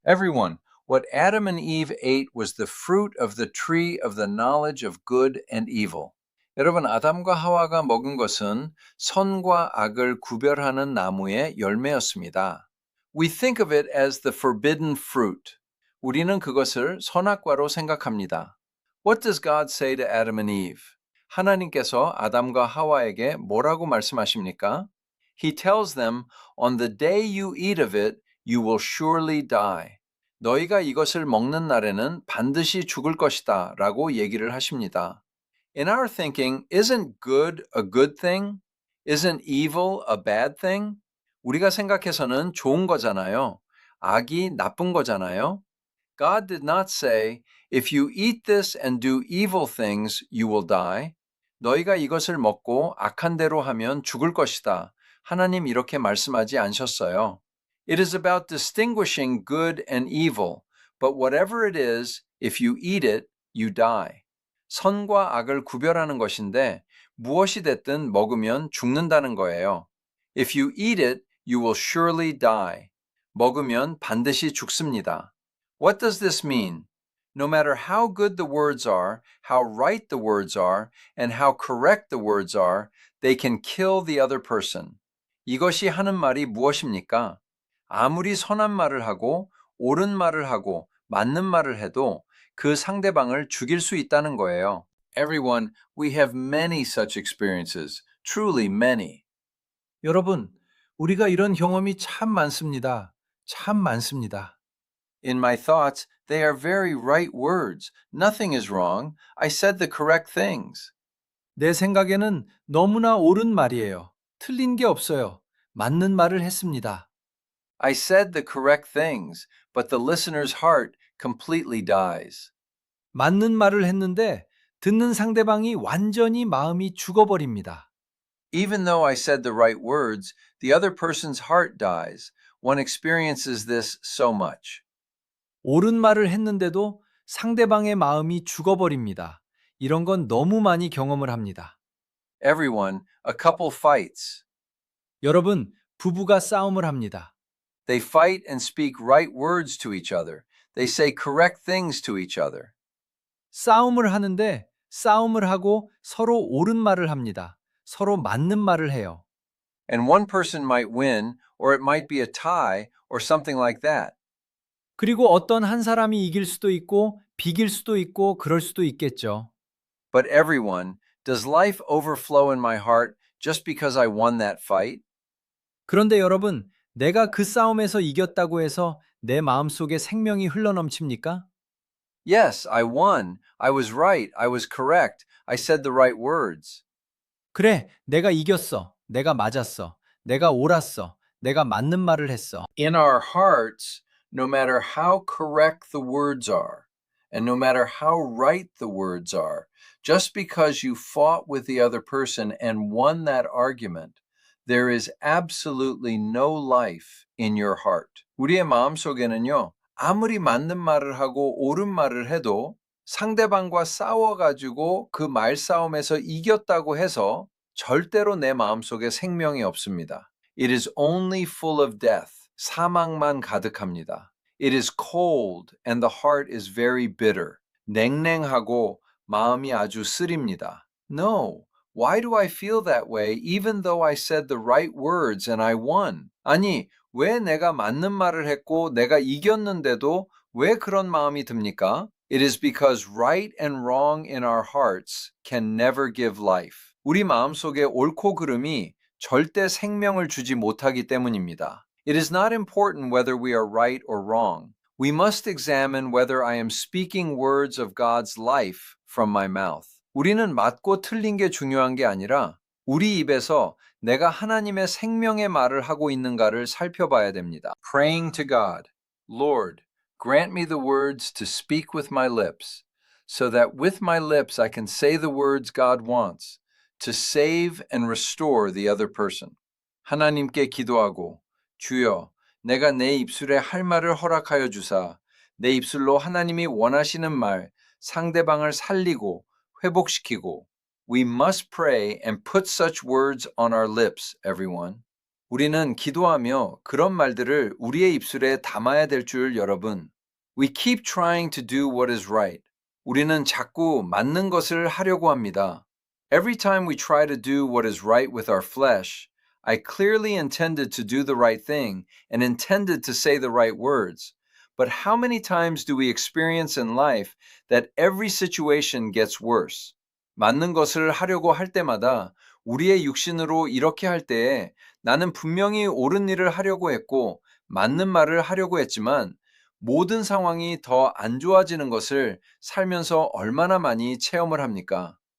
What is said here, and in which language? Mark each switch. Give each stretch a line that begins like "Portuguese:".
English: Everyone, what Adam and Eve ate was the fruit of the tree of the knowledge of good and evil.
Korean: 여러분, 아담과 하와가 먹은 것은 선과 악을 구별하는 나무의 열매였습니다.
English: We think of it as the forbidden fruit.
Korean: 우리는 그것을 선악과로 생각합니다.
English: What does God say to Adam and Eve?
Korean: 하나님께서 아담과 하와에게 뭐라고 말씀하십니까?
English: He tells them, on the day you eat of it, you will surely die.
Korean: 너희가 이것을 먹는 날에는 반드시 죽을 것이다 라고 얘기를 하십니다.
English: In our thinking, isn't good a good thing? Isn't evil a bad thing?
Korean: 우리가 생각해서는 좋은 거잖아요. 악이 나쁜 거잖아요.
English: God did not say, if you eat this and do evil things, you will die.
Korean: 너희가 이것을 먹고 악한 대로 하면 죽을 것이다. 하나님 이렇게 말씀하지 않으셨어요.
English: It is about distinguishing good and evil, but whatever it is, if you eat it, you die.
Korean: 선과 악을 구별하는 것인데 무엇이 됐든 먹으면 죽는다는 거예요.
English: If you eat it, you will surely die.
Korean: 먹으면 반드시 죽습니다.
English: What does this mean? No matter how good the words are, how right the words are, and how correct the words are, they can kill the other person.
Korean: 이것이 하는 말이 무엇입니까? 아무리 선한 말을 하고 옳은 말을 하고 맞는 말을 해도 그 상대방을 죽일 수 있다는 거예요.
English: Everyone, we have many such experiences, truly many.
Korean: 여러분, 우리가 이런 경험이 참 많습니다. 참 많습니다.
English: In my thoughts, they are very right words. Nothing is wrong. I said the correct things.
Korean: 내 생각에는 너무나 옳은 말이에요. 틀린 게 없어요. 맞는 말을 했습니다.
English: I said the correct things, but the listener's heart completely dies.
Korean: 맞는 말을 했는데 듣는 상대방이 완전히 마음이 죽어버립니다.
English: Even though I said the right words, the other person's heart dies. One experiences this so much.
Korean: 옳은 말을 했는데도 상대방의 마음이 죽어버립니다. 이런 건 너무 많이 경험을 합니다.
English: Everyone, a couple fights.
Korean: 여러분, 부부가 싸움을 합니다.
English: They fight and speak right words to each other. They say correct things to each other.
Korean: 싸움을 하는데 싸움을 하고 서로 옳은 말을 합니다. 서로 맞는 말을 해요.
English: And one person might win, or it might be a tie, or something like that.
Korean: 그리고 어떤 한 사람이 이길 수도 있고 비길 수도 있고 그럴 수도 있겠죠.
English: But everyone, does life overflow in my heart just because I won that fight?
Korean: 그런데 여러분, 내가 그 싸움에서 이겼다고 해서 내 마음속에 생명이 흘러넘칩니까?
English: Yes, I won. I was right. I was correct. I said the right words.
Korean: 그래, 내가 이겼어. 내가 맞았어. 내가 옳았어. 내가 맞는 말을 했어.
English: In our hearts, no matter how correct the words are, and no matter how right the words are, just because you fought with the other person and won that argument, there is absolutely no life in your heart.
Korean: 우리의 마음속에는요, 아무리 맞는 말을 하고 옳은 말을 해도 상대방과 싸워가지고 그 말싸움에서 이겼다고 해서 절대로 내 마음속에 생명이 없습니다.
English: It is only full of death.
Korean: 사망만 가득합니다.
English: It is cold and the heart is very bitter.
Korean: 냉랭하고 마음이 아주 쓰립니다.
English: No. Why do I feel that way even though I said the right words and I won?
Korean: 아니, 왜 내가 맞는 말을 했고 내가 이겼는데도 왜 그런 마음이 듭니까?
English: It is because right and wrong in our hearts can never give life.
Korean: 우리 마음속에 옳고 그름이 절대 생명을 주지 못하기 때문입니다.
English: It is not important whether we are right or wrong. We must examine whether I am speaking words of God's life from my mouth.
Korean: 우리는 맞고 틀린 게 중요한 게 아니라 우리 입에서 내가 하나님의 생명의 말을 하고 있는가를 살펴봐야 됩니다.
English: Praying to God, Lord, grant me the words to speak with my lips, so that with my lips I can say the words God wants to save and restore the other person.
Korean: 하나님께 기도하고 주여 내가 내 입술에 할 말을 허락하여 주사 내 입술로 하나님이 원하시는 말 상대방을 살리고 회복시키고
English: We must pray and put such words on our lips, everyone.
Korean: 우리는 기도하며 그런 말들을 우리의 입술에 담아야 될 줄 여러분.
English: We keep trying to do what is right.
Korean: 우리는 자꾸 맞는 것을 하려고 합니다.
English: Every time we try to do what is right with our flesh, I clearly intended to do the right thing and intended to say the right words. But how many times do we experience in life that every situation gets worse?
Korean: 맞는 것을 하려고 할 때마다 우리의 육신으로 이렇게 할 때에 나는 분명히 옳은 일을 하려고 했고 맞는 말을 하려고 했지만 모든 상황이 더 안 좋아지는 것을 살면서 얼마나 많이 체험을 합니까?